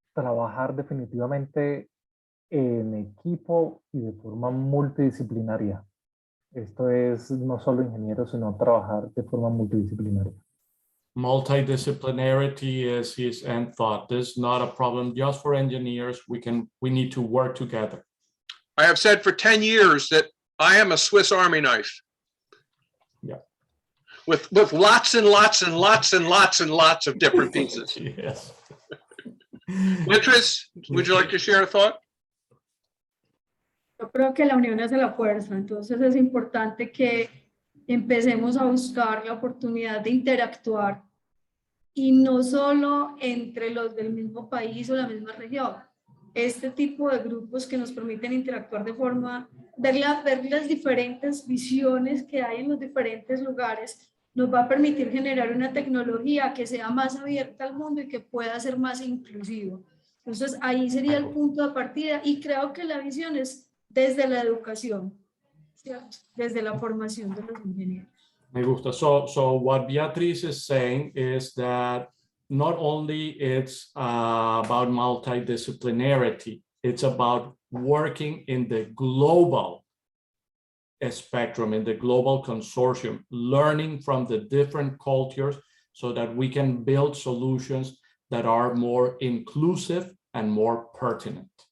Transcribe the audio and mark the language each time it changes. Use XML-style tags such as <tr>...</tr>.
<es>Trabajar definitivamente en equipo y de forma multidisciplinaria. Esto es no solo ingenieros, sino trabajar de forma multidisciplinaria.</es> <en>Multidisciplinarity is his end thought. This is not a problem just for engineers. We need to work together. I have said for 10 years that I am a Swiss Army knife. Yeah. With lots and lots and lots and lots and lots of different pieces. Yes. Beatriz, would you like to share a thought?</en> <es>Yo creo que la unión hace la fuerza, entonces es importante que empecemos a buscar la oportunidad de interactuar y no solo entre los del mismo país o la misma región. Este tipo de grupos que nos permiten interactuar de forma, ver las diferentes visiones que hay en los diferentes lugares, nos va a permitir generar una tecnología que sea más abierta al mundo y que pueda ser más inclusivo. Entonces ahí sería el punto de partida y creo que la visión es desde la educación, ¿cierto? Desde la formación de los ingenieros. Me gusta.</es> <en>So what Beatriz is saying is that not only it's about multidisciplinarity, it's about working in the global spectrum, in the global consortium, learning from the different cultures so that we can build solutions that are more inclusive and more pertinent.</en>